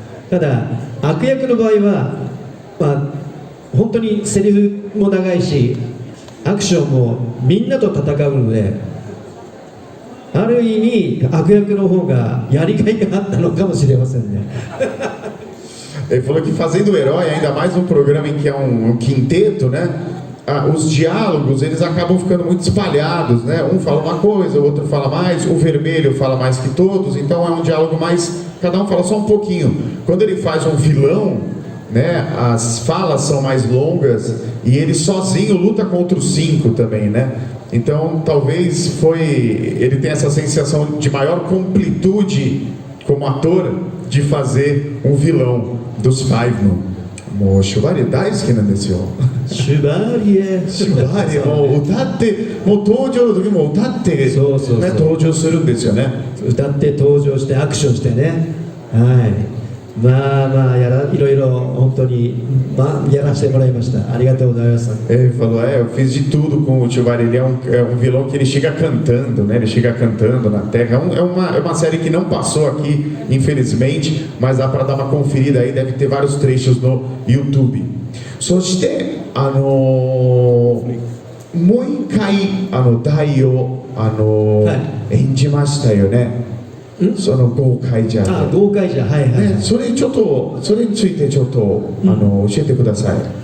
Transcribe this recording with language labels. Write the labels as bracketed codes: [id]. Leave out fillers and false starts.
[ja] ただ悪役の場合は、まあ、本当にセリフも長いしアクションもみんなと戦うので、ある意味悪役の方がやりがいがあったのかもしれませんね [pt] Ele falou que fazendo o herói, ainda mais um programa em que é um quinteto, né? Os diálogos eles acabam ficando muito espalhados, né? Um fala uma coisa, o outro fala mais, o vermelho fala mais que todos, então é um diálogo mais, cada um fala só um pouquinho. Quando ele faz um vilão, né? As falas são mais longas e ele sozinho luta contra os 5 também, né? Então talvez ele tenha essa sensação de maior completude como ator de fazer um vilão dos Fiveman. [ja] もうシュバリエ大好きなんですよ。シュバリエもう歌ってもう登場の時も歌って、ね、登場するんですよね。歌って登場してアクションしてね、はい、まあまあいろいろ本当に、まあ、やらせてもらいました。ありがとうございます。 [pt] Ele falou, eu fiz de tudo com o Chewbacca. Ele é um vilão que ele chega cantando, né? Ele chega cantando na terra. É uma série que não passou aqui, infelizmente, mas dá para dar uma conferida aí. Deve ter vários trechos no YouTube. [ja] そしてもう一回大を演じましたよね。そのゴーカイジャーで。ゴーカイジャー、はいはい、ね、それについてちょっと教えてください。